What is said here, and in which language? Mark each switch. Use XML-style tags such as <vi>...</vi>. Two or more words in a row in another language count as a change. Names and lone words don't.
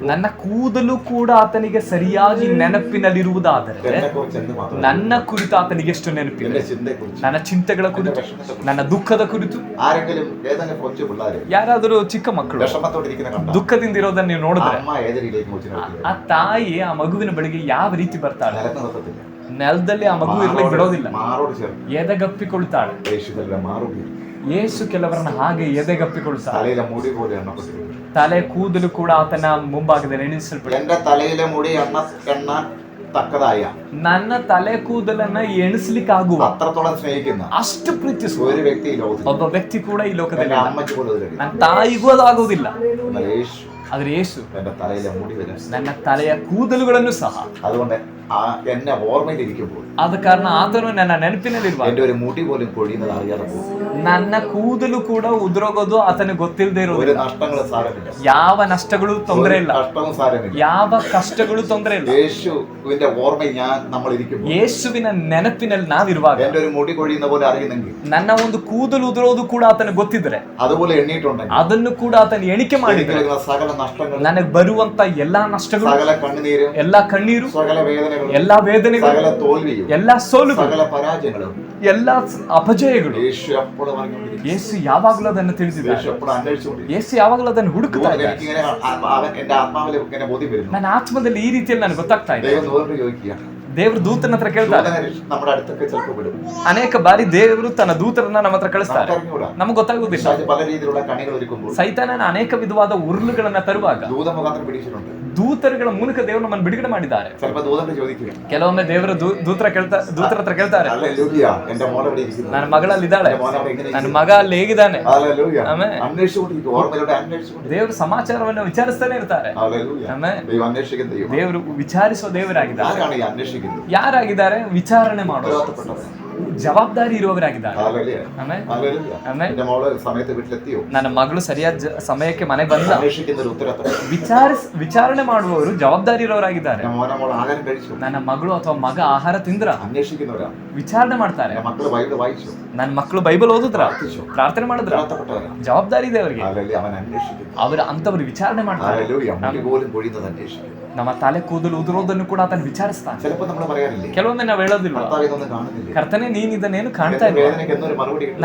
<kn>ನನ್ನ ಕೂದಲು ಕೂಡ ಆತನಿಗೆ ಸರಿಯಾಗಿ ನೆನಪಿನಲ್ಲಿರುವುದಾದರೆ</kn> <ml>എന്നെ കുറിച്ച് എന്ത് മാത്രം,</ml> <kn>ನನ್ನ ಕುರಿತು ಆತನಿಗೆ ಎಷ್ಟು ನೆನಪಿದೆ.</kn> <ml>എന്റെ ചിന്തയെ കുറിച്ച്,</ml> <kn>ನನ್ನ ಚಿಂತೆಗಳ ಕುರಿತು, ನನ್ನ ದುಃಖದ ಕುರಿತು.</kn> <ml>ആരെങ്കിലും ഏതെങ്കിലും കൊച്ചു പിള്ളേര്</ml> <kn>ಯಾರಾದರೂ ಚಿಕ್ಕ ಮಕ್ಕಳು</kn> <ml>വിഷമത്തോടിരിക്കുന്ന കണ്ട</ml> <kn>ದುಃಖದಿಂದ ಇರೋದನ್ನ ನೀವು ನೋಡಿದ್ರೆ</kn> <ml>അമ്മ ഏത് രീതിയിലേക്ക് കൊച്ചിനെ</ml> <kn>ಆ ತಾಯಿ ಆ ಮಗುವಿನ ಬಳಿಗೆ ಯಾವ ರೀತಿ ಬರ್ತಾಳೆ?</kn> <ml>നിലത്ത് നിർത്തത്തില്ല.</ml> <kn>ನೆಲದಲ್ಲಿ ಆ ಮಗು ಇರ್ಲಿಕ್ಕೆ ಬಿಡೋದಿಲ್ಲ,</kn> <ml>മാറോട് ചേർന്ന്</ml> <kn>ಎದೆಗಪ್ಪಿಕೊಳ್ತಾಳೆ.</kn> <ml>യേശുവിന്റെ മാറോട്</ml> <kn>ಯೇಸು ಕೆಲವರನ್ನ ಹಾಗೆ ಎದೆಗಪ್ಪಿಕೊಳ್ತಾಳೆ.</kn> <ml>തലയിലെ മുടി പോലെ എണ്ണപ്പെട്ടിരിക്കും.</ml> <kn>ತಲೆ ಕೂದಲು ಕೂಡ ಆತನ ಮುಂಭಾಗದಲ್ಲಿ ಎಣಿಸಲ್ಪಟ್ಟ.</kn> <ml>എന്റെ തലയിലെ മുടി എണ്ണാൻ തക്കതായ,</ml> <kn>ನನ್ನ ತಲೆ ಕೂದಲನ್ನ ಎಣಿಸ್ಲಿಕ್ಕಾಗುವ</kn> <ml>അത്രത്തോളം സ്നേഹിക്കുന്ന</ml> <kn>ಅಷ್ಟು ಪ್ರೀತಿಸುವ</kn> <ml>ഒരു വ്യക്തി ഈ ലോകത്തിൽ,</ml> <kn>ಒಬ್ಬ ವ್ಯಕ್ತಿ ಕೂಡ ಈ ಲೋಕದಲ್ಲಿ</kn> <ml>എന്റെ</ml> <kn>ಇಲ್ಲ.</kn> <ml>അമ്മയ്ക്ക് പോലും അത് കഴിയും.</ml> <kn>ನನ್ನ ತಾಯಿಗೂ ಅದು ಆಗುವುದಿಲ್ಲ.</kn> <ml>എന്നാൽ യേശു</ml> <kn>ಆದ್ರೆ ಯೇಸು</kn> <ml>എന്റെ തലയിലെ മുടി വരെ.</ml> <kn>ನನ್ನ ತಲೆಯ ಕೂದಲುಗಳನ್ನು ಸಹ</kn> <ml>അതുകൊണ്ട് എന്നെ ഓർമ്മയിലിരിക്കുമ്പോൾ</ml> <kn>ಆದ ಕಾರಣ ಆತನು ನನ್ನ ನೆನಪಿನಲ್ಲಿರುವ</kn> <ml>എന്റെ ഒരു മുടി പോലും കൊഴിയുന്നത് അറിയാതെ പോകും.</ml> <kn>ನನ್ನ ಕೂದಲು ಕೂಡ ಉದುರೋಗೋದು ಆತನಿಗೆ ಗೊತ್ತಿಲ್ಲದೆ</kn> <ml>ഒരു</ml> <kn>ಇರೋದಿಲ್ಲ.</kn> <ml>നഷ്ടങ്ങളും സാരമില്ല,</ml> <kn>ಯಾವ ನಷ್ಟಗಳು ತೊಂದರೆ ಇಲ್ಲ,</kn> <ml>കഷ്ടവും സാരമില്ല.</ml> <kn>ಯಾವ ಕಷ್ಟಗಳು ತೊಂದರೆ ಇಲ್ಲ.</kn> <ml>യേശുവിന്റെ ഓർമ്മയിൽ നമ്മൾ ഇരിക്കുമ്പോൾ</ml> <kn>ಯೇಸುವಿನ ನೆನಪಿನಲ್ಲಿ ನಾವಿರುವಾಗ</kn> <ml>എന്റെ ഒരു മുടി കൊഴിയുന്ന പോലെ അറിയുന്നെങ്കിൽ,</ml> <kn>ನನ್ನ ಒಂದು ಕೂದಲು ಉದುರೋದು ಕೂಡ ಆತನಿಗೆ ಗೊತ್ತಿದ್ರೆ,</kn> <ml>അതുപോലെ എണ്ണിയിട്ടുണ്ടെങ്കിൽ,</ml> <kn>ಅದನ್ನು ಕೂಡ ಆತನ ಎಣಿಕೆ ಮಾಡಿದ್ರೆ</kn> <ml>സകല നഷ്ടങ്ങളും,</ml> <kn>ನನಗೆ ಬರುವಂತ ಎಲ್ಲಾ ನಷ್ಟಗಳು,</kn> <ml>സകല കണ്ണുനീരും,</ml> <kn>ಎಲ್ಲಾ ಕಣ್ಣೀರು,</kn> <ml>സകല വേദനകളും,</ml> <kn>ಎಲ್ಲಾ ವೇದನೆಗಳು,</kn> <ml>സകല തോൽവിയും,</ml> <kn>ಎಲ್ಲಾ ಸೋಲುಗಳು,</kn> <ml>സകല പരാജയങ്ങളും</ml> <kn>ಎಲ್ಲಾ ಅಪಜಯಗಳು</kn> <ml>യേശു എപ്പോഴും അറിഞ്ഞുകൊണ്ടിരിക്കും.</ml> <kn>ಯೇಸು ಯಾವಾಗಲೂ ಅದನ್ನು ತಿಳಿದಿದ್ದಾರೆ.</kn> <ml>യേശു എപ്പോഴും അന്വേഷിച്ചുകൊണ്ടിരിക്കും.</ml> <kn>ಯೇಸು ಯಾವಾಗಲೂ ಅದನ್ನು ಹುಡುಕ್ತಾ ಇದ್ದಾರೆ.</kn> <ml>എനിക്കിങ്ങനെ എന്റെ ആത്മാവിൽ ഇങ്ങനെ ബോധ്യം വരുന്നു.</ml> <kn>ನನ್ನ ಆತ್ಮದಲ್ಲಿ ಈ ರೀತಿಯಲ್ಲಿ ನನಗೆ ಗೊತ್ತಾಗ್ತಾ ಇದೆ.</kn> <ml>ദൈവം ദൂരം ചോദിക്കുക,</ml> <kn>ದೇವರು ದೂತನ ಹತ್ರ ಕೇಳ್ತಾರೆ.</kn> <ml>നമ്മുടെ അടുത്തൊക്കെ ചിലപ്പോൾ വിടും.</ml> <kn>ಅನೇಕ ಬಾರಿ ದೇವರು ತನ್ನ ದೂತರನ್ನ ನಮ್ಮ ಹತ್ರ ಕಳಿಸ್ತಾರೆ. ನಮಗೆ ಗೊತ್ತಾಗುವುದಿಲ್ಲ.</kn> <ml>പല രീതിയിലുള്ള കണികൾ ഒരുക്കുമ്പോൾ</ml> <kn>ಸೈತಾನನ ಅನೇಕ ವಿಧವಾದ ಉರುಳುಗಳನ್ನ ತರುವಾಗ</kn> <ml>ദൂത മുഖാന്തരം പിടിച്ചിട്ടുണ്ട്.</ml> <kn>ದೂತರುಗಳ ಮೂಲಕ ದೇವರು ನಮ್ಮನ್ನು ಬಿಡುಗಡೆ ಮಾಡಿದ್ದಾರೆ.</kn> <ml>ചിലപ്പോൾ ദൂതന്റെ ചോദിക്കുക,</ml> <kn>ಕೆಲವೊಮ್ಮೆ ದೇವರ ದೂತರ ಹತ್ರ ಕೇಳ್ತಾರೆ,</kn> <ml>ഹല്ലേലൂയ, എന്റെ മോൾ എവിടെ ഇരിക്കുന്നു?</ml> <kn>ನನ್ನ ಮಗಳಲ್ಲಿದ್ದಾಳೆ, ನನ್ನ ಮಗ ಅಲ್ಲಿ ಹೇಗಿದ್ದಾನೆ?</kn> <ml>ഹല്ലേലൂയ,</ml> <kn>ಆಮೆನ್.</kn> <ml>അന്വേഷിച്ചുകൊണ്ടിരിക്കും. ഓർമ്മയിലൂടെ അന്വേഷിച്ചുകൊണ്ടിരിക്കും.</ml> <kn>ದೇವರು ಸಮಾಚಾರವನ್ನು ವಿಚಾರಿಸ್ತಾನೆ ಇರ್ತಾರೆ.</kn> <ml>ഹല്ലേലൂയ,</ml> <kn>ಆಮೆನ್.</kn> <ml>ദൈവം അന്വേഷിക്കുന്ന ദൈവം.</ml> <kn>ದೇವರು ವಿಚಾರಿಸುವ ದೇವರಾಗಿದ್ದಾರೆ.</kn> <ml>ആരാണ് ഈ അന്വേഷിക്കുന്നത്?</ml> <kn>ಯಾರಾಗಿದ್ದಾರೆ? ವಿಚಾರಣೆ ಮಾಡುವ</kn> <ml>ഉത്തരവാദിത്തപ്പെട്ടവർ.</ml> <kn>ಜವಾಬ್ದಾರಿ ಇರುವವರಾಗಿದ್ದಾರೆ.</kn> <ml>ഹല്ലേലൂയ,</ml> <kn>ಆಮೆನ್.</kn> <ml>ഹല്ലേലൂയ.</ml> <kn>ಆಮೆನ್.</kn> <ml>എന്റെ മോള് സമയത്ത് വീട്ടിലെത്തിയോ?</ml> <kn>ನನ್ನ ಮಗಳು ಸರಿಯಾದ ಸಮಯಕ್ಕೆ ಮನೆಗೆ ಬಂದ?</kn> <ml>അന്വേഷിക്കുന്ന ഒരു ഉത്തരവാദിത്തം.</ml> <kn>ವಿಚಾರಣೆ ಮಾಡುವವರು ಜವಾಬ್ದಾರಿ ಇರೋರಾಗಿದ್ದಾರೆ.</kn> <ml>എന്റെ മോൾ ആഹാരം കഴിച്ചു?</ml> <kn>ನನ್ನ ಮಗಳು ಅಥವಾ ಮಗ ಆಹಾರ ತಿಂದ್ರ?</kn> <ml>അന്വേഷിക്കുന്നവരാ.</ml> <kn>ವಿಚಾರಣೆ ಮಾಡ್ತಾರೆ.</kn> <ml>എന്റെ മക്കള് ബൈബിൾ വായിച്ചു?</ml> <kn>ನನ್ನ ಮಕ್ಕಳು ಬೈಬಲ್ ಓದಿದ್ರ? ಪ್ರಾರ್ಥನೆ ಮಾಡಿದ್ರ?</kn> <ml>ഉത്തരവാദിത്തപ്പെട്ടവരാ.</ml> <kn>ಜವಾಬ್ದಾರಿ ಇದೆ ಅವರಿಗೆ.</kn> <ml>ഹല്ലേലൂയ, അവൻ അന്വേഷിക്കുന്നു.</ml> <kn>ಅವರು ಅಂತವರು ವಿಚಾರಣೆ ಮಾಡ್ತಾರೆ.</kn> <ml>ഹല്ലേലൂയ, മുടി പോലും കൊഴിയുന്നത് അന്വേഷിക്കുന്നു.</ml> <kn>ನಮ್ಮ ತಲೆ ಕೂದಲು ಉದುರೋದನ್ನು ಕೂಡ ಆತನ ವಿಚಾರಿಸ್ತಾನೆ.</kn> <ml>ചിലപ്പോൾ നമ്മൾ പറയാറില്ലേ,</ml> <kn>ಕೆಲವೊಮ್ಮೆ ನಾವು ಹೇಳೋದಿಲ್ವಾ,</kn> <ml>കർത്താവേ ഇതൊന്നും കാണുന്നില്ല,</ml> <kn>ಕರ್ತನೆ ನೀನ್ ಇದನ್ನೇನು ಕಾಣ್ತಾ</kn> <ml>എന്റെ</ml> <kn>ಇಲ್ಲ,</kn> <ml>വേദനയ്ക്ക് എന്നൊരു മറുപടി കിട്ടും.</ml>